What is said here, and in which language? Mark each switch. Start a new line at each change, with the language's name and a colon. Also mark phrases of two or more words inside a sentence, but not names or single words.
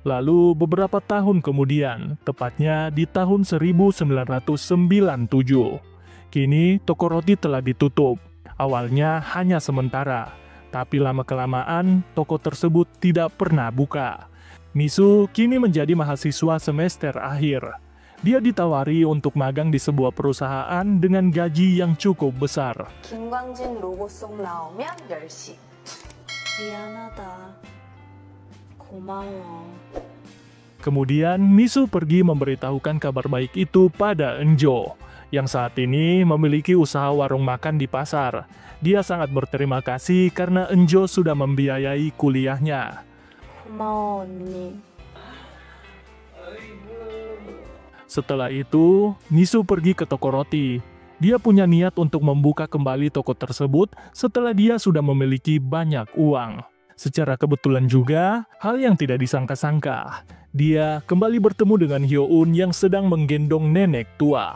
Indonesian: Lalu beberapa tahun kemudian, tepatnya di tahun 1997, kini toko roti telah ditutup. Awalnya hanya sementara, tapi lama-kelamaan toko tersebut tidak pernah buka. Misu kini menjadi mahasiswa semester akhir. Dia ditawari untuk magang di sebuah perusahaan dengan gaji yang cukup besar.
Korean: 김광진 로고송 나오면 10시. 미안하다. 고마워.
Indonesian: Kemudian Misu pergi memberitahukan kabar baik itu pada Enjo, yang saat ini memiliki usaha warung makan di pasar. Dia sangat berterima kasih karena Enjo sudah membiayai kuliahnya.
Korean: 고마워, 언니.
Indonesian: Setelah itu, Misu pergi ke toko roti. Dia punya niat untuk membuka kembali toko tersebut setelah dia sudah memiliki banyak uang. Secara kebetulan juga, hal yang tidak disangka-sangka, dia kembali bertemu dengan Hyo-un yang sedang menggendong nenek tua.